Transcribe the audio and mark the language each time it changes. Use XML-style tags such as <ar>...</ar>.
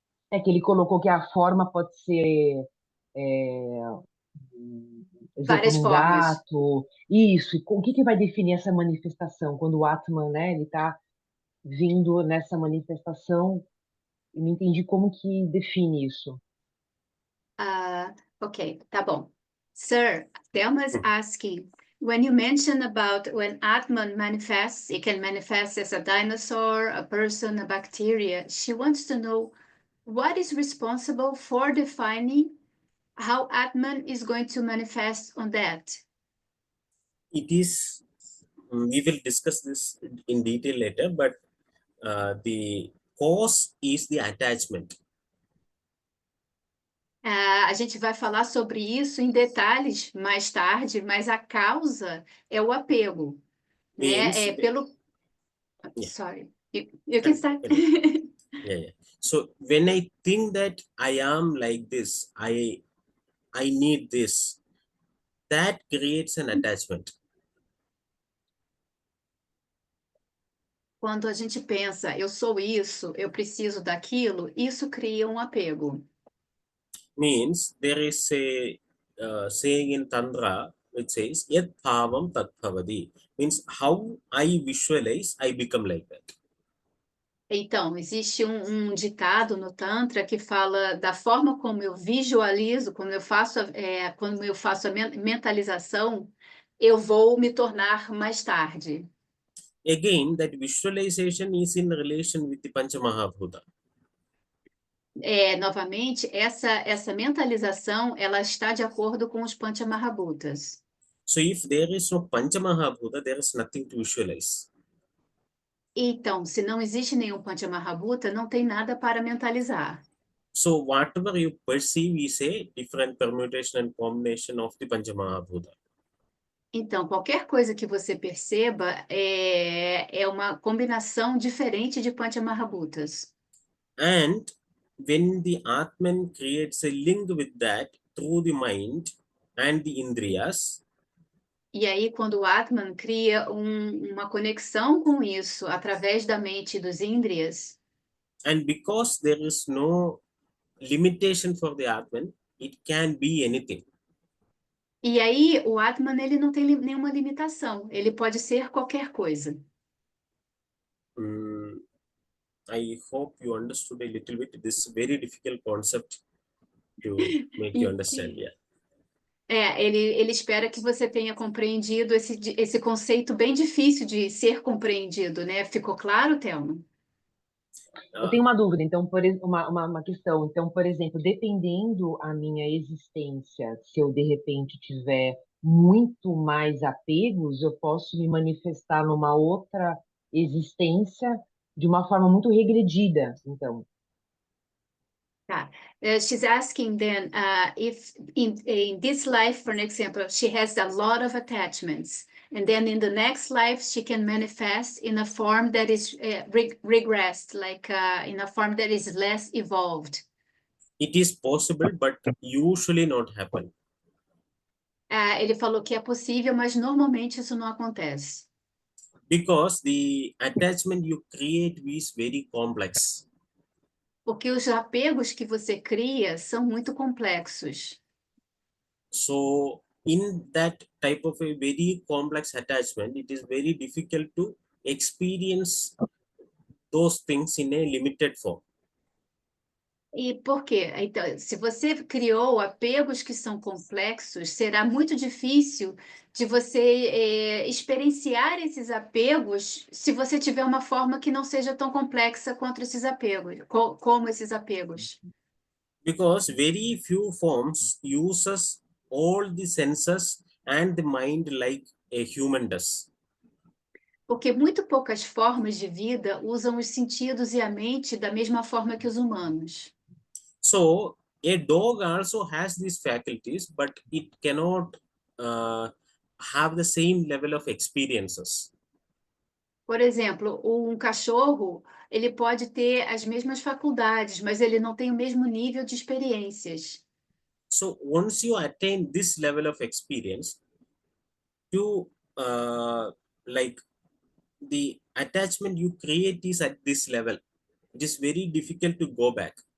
<pt>É que ele colocou que a forma pode ser, é, exemplo, Várias num formas. gato, isso. E o que vai definir essa manifestação? Quando o Atman, né, ele está vindo nessa manifestação, eu não entendi como que define isso. Ok, tá bom.</pt> <en>Sir,</en> <pt>Thelma's Hmm.</pt> <en>asking, when you mention about when Atman manifests, it can manifest as a dinosaur, a person, a bacteria. She wants to know what is responsible for defining how Atman is going to manifest on that. It is, we will discuss this in detail later, but the cause is the attachment.</en> <pt>A gente vai falar sobre isso em detalhes mais tarde, mas a causa é o apego, né?</pt> <en>Means, yeah, Sorry, you can start. yeah. So when I think that I am like this, I need this, that creates an attachment.</en> <pt>Quando a gente pensa, eu sou isso, eu preciso daquilo, isso cria um apego.</pt> <en>Means there is a saying in Tantra which says</en> <sa>Yat Bhavam Tat Bhavati.</sa> <en>Means how I visualize, I become like that.</en> <pt>Então, existe um ditado no Tantra que fala da forma como eu visualizo, quando eu faço a mentalização, eu vou me tornar mais tarde.</pt> <en>Again, that visualization is in relation with the Panchamahabhuta.</en> <pt>Novamente, essa mentalização, ela está de acordo com os Panchamahabhutas.</pt> <en>So if there is no Panchamahabhuta, there is nothing to visualize.</en> <pt>Então, se não existe nenhum Panchamahabhuta, não tem nada para mentalizar.</pt> <en>So whatever you perceive is a different permutation and combination of the Panchamahabhuta.</en> <pt>Então, qualquer coisa que você perceba é uma combinação diferente de Panchamahabhutas.</pt> <en>And when the Atman creates a link with that through the mind and the Indriyas,</en> <pt>E aí, quando o Atman cria uma conexão com isso através da mente dos Indriyas,</pt> <en>and because there is no limitation for the Atman, it can be anything.</en> <pt>e aí o Atman ele não tem nenhuma limitação, ele pode ser qualquer coisa.</pt> <en>I hope you understood a little bit this very difficult concept to make you understand. Yeah.</en> <pt>Ele espera que você tenha compreendido esse conceito bem difícil de ser compreendido, né? Ficou claro, Thelma? Eu tenho uma dúvida, então, uma questão. Então, por exemplo, dependendo a minha existência, se eu de repente tiver muito mais apegos, eu posso me manifestar numa outra existência de uma forma muito regredida, então. Tá.</pt> <en>She's asking then if in this life, for example, she has a lot of attachments, and then in the next life she can manifest in a form that is regressed, like in a form that is less evolved. It is possible, but usually not happen.</en> <pt>Ele falou que é possível, mas normalmente isso não acontece.</pt> <en>Because the attachment you create is very complex.</en> <pt>Porque os apegos que você cria são muito complexos.</pt> <en>So in that type of a very complex attachment, it is very difficult to experience those things in a limited form.</en> <pt>E por quê? Então, se você criou apegos que são complexos, será muito difícil de você experienciar esses apegos se você tiver uma forma que não seja tão complexa quanto esses apegos, como esses apegos.</pt> <en>Because very few forms uses all the senses and the mind like a human does.</en> <pt>Porque muito poucas formas de vida usam os sentidos e a mente da mesma forma que os humanos.</pt> <en>So a dog also has these faculties, but it cannot have the same level of experiences.</en> <pt>Por exemplo, um cachorro, ele pode ter as mesmas faculdades, mas ele não tem o mesmo nível de experiências.</pt> <en>So once you attain this level of experience, you like the attachment you create is at this level. It is very difficult to go back.</en>